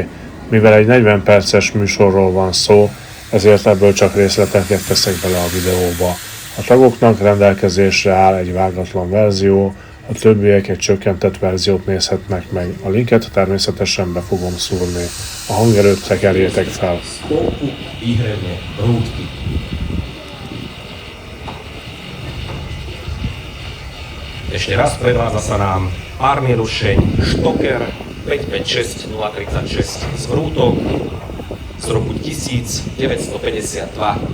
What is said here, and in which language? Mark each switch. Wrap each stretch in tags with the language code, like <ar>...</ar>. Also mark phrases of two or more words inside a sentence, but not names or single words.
<hu>Mivel egy 40 perces műsorról van szó, ezért ebből csak részleteket teszek bele a videóba. A tagoknak rendelkezésre áll egy vágatlan verzió, a többiek egy csökkentett verziót nézhetnek meg. A linket természetesen be fogom szúrni. A hangerőt tekerjétek fel.</hu> <sk>Ešte raz predvádza sa nám párny rušeň Stoker 556 036 z Hrútok z roku 1952.</sk>